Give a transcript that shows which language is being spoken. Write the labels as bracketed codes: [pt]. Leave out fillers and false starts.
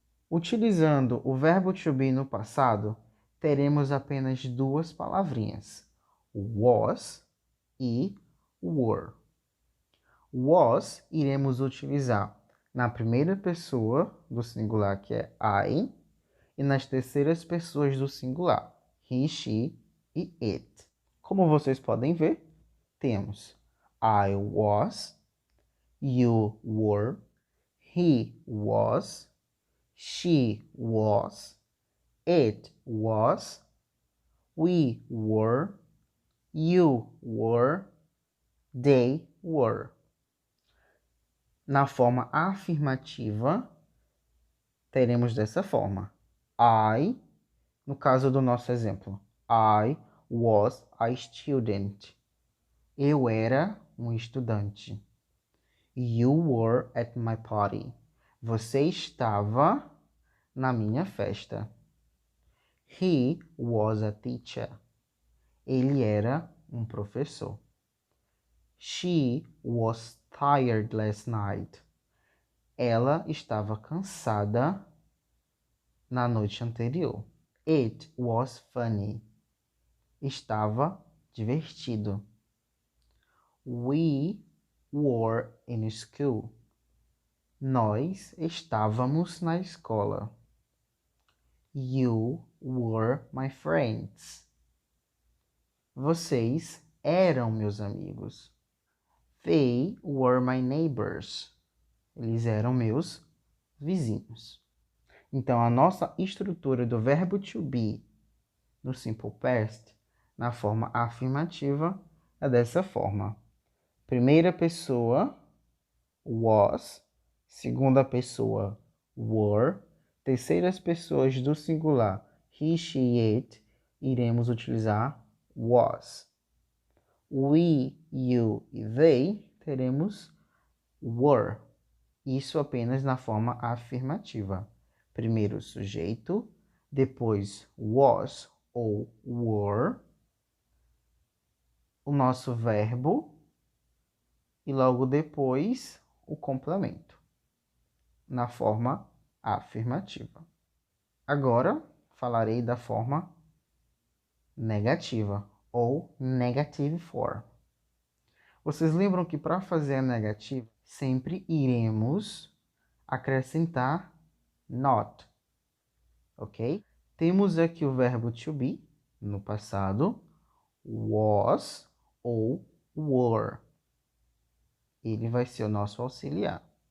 [pt] Utilizando o verbo to be no passado, teremos apenas duas palavrinhas, was e were. Was iremos utilizar na primeira pessoa do singular, que é I, e nas terceiras pessoas do singular, he, she e it. Como vocês podem ver, temos I was, you were, he was, she was, it was, we were, you were, they were. Na forma afirmativa, teremos dessa forma. I, no caso do nosso exemplo, [en] I was a student. [pt] Eu era um estudante. [en] You were at my party. [pt] Você estava na minha festa. [en] He was a teacher. [pt] Ele era um professor. [en] She was tired last night. [pt] Ela estava cansada na noite anterior. [en] It was funny. [pt] Estava divertido. [en] We were in school. [pt] Nós estávamos na escola. [en] You were my friends. [pt] Vocês eram meus amigos. [en] They were my neighbors. [pt] Eles eram meus vizinhos. Então, a nossa estrutura do verbo to be no simple past, na forma afirmativa, é dessa forma. Primeira pessoa, was. Segunda pessoa, were. Terceiras pessoas do singular, he, she, it, iremos utilizar was. We, you e they, teremos were. Isso apenas na forma afirmativa. Primeiro o sujeito, depois was ou were, o nosso verbo e logo depois o complemento, na forma afirmativa. Agora falarei da forma negativa ou negative form. Vocês lembram que para fazer a negativa, sempre iremos acrescentar not, ok? Temos aqui o verbo to be, no passado, was ou were. Ele vai ser o nosso auxiliar.